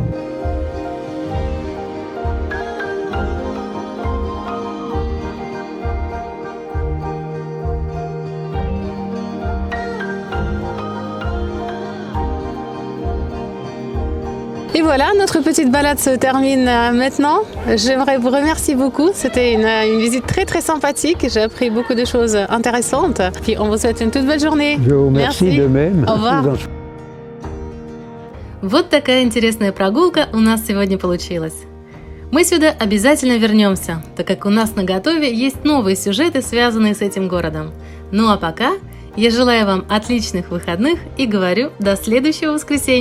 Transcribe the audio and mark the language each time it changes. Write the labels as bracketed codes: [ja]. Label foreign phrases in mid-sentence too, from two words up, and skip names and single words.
[fr] Et voilà, notre petite balade se termine maintenant. J'aimerais vous remercier beaucoup. C'était une visite très très sympathique. J'ai appris beaucoup de choses intéressantes. Puis on vous souhaite une toute belle journée. Je vous remercie de même. Au revoir. [ru] Вот такая интересная прогулка у нас сегодня получилась. Мы сюда обязательно вернемся, так как у нас наготове есть новые сюжеты, связанные с этим городом. Ну а пока я желаю вам отличных выходных и говорю до следующего воскресенья.